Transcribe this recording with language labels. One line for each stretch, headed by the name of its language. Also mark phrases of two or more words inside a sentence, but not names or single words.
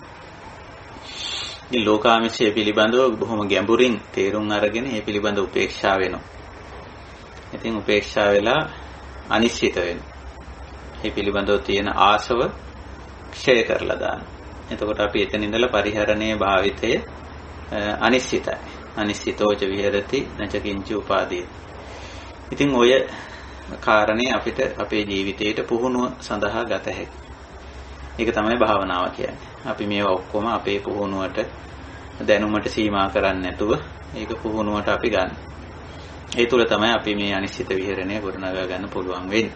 Sinhala: මේ ලෝකාමිෂය පිළිබඳව බොහොම ගැඹුරින් තේරුම් අරගෙන ඒ පිළිබඳ උපේක්ෂා වෙනවා. ඉතින් උපේක්ෂා වෙලා අනිශ්චිත වෙනවා. ඒ පිළිබඳව තියෙන ආශව ක්ෂය කරලා දානවා. එතකොට අපි එතන ඉඳලා පරිහරණයේ භාවිතය අනිශ්චිතයි.
Pali: අනිශ්චිතෝච විහෙරති නච කිංචි උපාදී.
Sinhala: ඉතින් ඔය කාරණේ අපිට අපේ ජීවිතේට පුහුණුව සඳහා ගත හැකියි. ඒක තමයි භාවනාව කියන්නේ. අපි මේවා ඔක්කොම අපේ පුහුණුවට දැනුමට සීමා කරන්නේ නැතුව ඒක පුහුණුවට අපි ගන්න. ඒ තුල තමයි අපි මේ අනිශ්චිත විහෙරණය ගොඩනගා ගන්න පුළුවන් වෙන්නේ.